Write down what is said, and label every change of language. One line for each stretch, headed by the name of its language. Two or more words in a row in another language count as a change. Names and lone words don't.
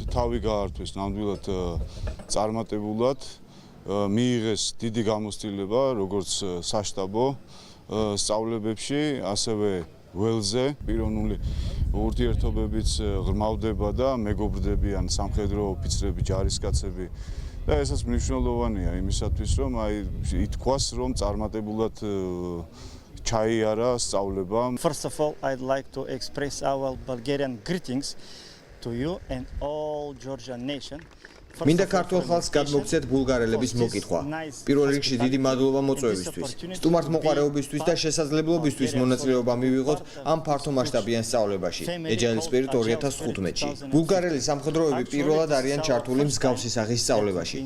Georgian: თავი გაართვეს ნამდვილად წარმატებულად, მიიღეს დიდი გამოცდილება, როგორც საშტაბო სწავლებებში, ასევე ველზე. პიროვნული ურთიერთობებიც ღრმავდება და მეგობრდებიან სამხედრო ოფიცრები, ჯარისკაცები. და ესაც მნიშვნელოვანია იმისათვის, რომ ითქვას, რომ წარმატებულად ჩაიარა სწავლება.
English: First of all, I'd like to express our Bulgarian greetings to you and all Georgian nation.
Georgian: მინდა ქართულ ხალხს გადმოგცეთ ბულგარელების მოკითხვა. პირველ რიგში დიდი მადლობა მოწვევისთვის, სტუმართმოყვარეობისთვის და შესაძლებლობისთვის მონაწილეობა მივიღოთ ამ ფართომასშტაბიან სწავლებაში. Agile Spirit 2015-ში. ბულგარელი სამხედროები პირველად არიან ჩართული მსგავსი სახის სწავლებაში.